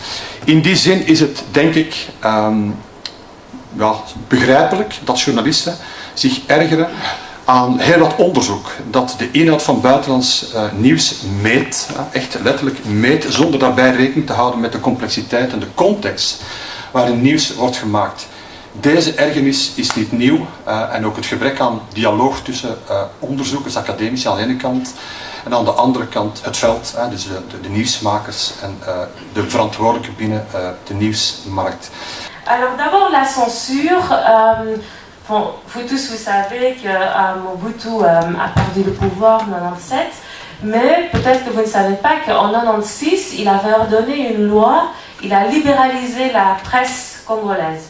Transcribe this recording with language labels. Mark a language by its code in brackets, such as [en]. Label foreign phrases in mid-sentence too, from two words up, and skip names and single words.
[nl] In die zin is het, denk ik, begrijpelijk dat journalisten zich ergeren aan heel wat onderzoek dat de inhoud van buitenlands nieuws meet, echt letterlijk meet, zonder daarbij rekening te houden met de complexiteit en de context waarin nieuws wordt gemaakt. Deze ergernis is niet nieuw en ook het gebrek aan dialoog tussen onderzoekers, academici aan de ene kant en aan de andere kant het veld, dus de nieuwsmakers en de verantwoordelijken binnen de nieuwsmarkt. [fr] Alors d'abord la censure. Bon, vous tous, vous savez que Mobutu a perdu le pouvoir en 1997, mais peut-être que vous ne savez pas qu'en 1996, il avait ordonné une loi, il a libéralisé la presse congolaise.